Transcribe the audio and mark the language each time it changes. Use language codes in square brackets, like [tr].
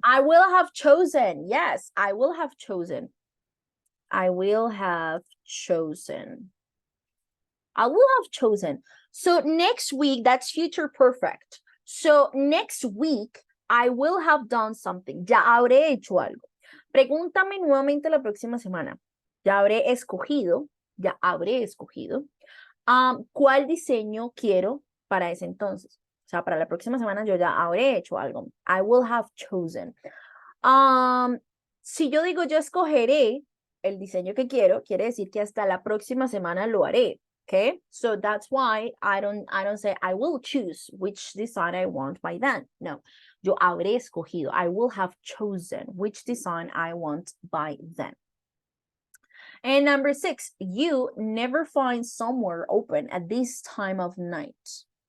[en] I will have chosen. Yes, I will have chosen. I will have chosen. I will have chosen. So next week, that's future perfect. So next week, I will have done something. [es] Ya habré hecho algo. Pregúntame nuevamente la próxima semana. Ya habré escogido. Ya habré escogido. ¿Cuál diseño quiero para ese entonces? O sea, para la próxima semana yo ya habré hecho algo. [en] I will have chosen. [es] Si yo digo yo escogeré el diseño que quiero, quiere decir que hasta la próxima semana lo haré. [en] Okay, so that's why I don't say I will choose which design I want by then. [es] No, yo habré escogido. [en] I will have chosen which design I want by then. And number 6, you never find somewhere open at this time of night.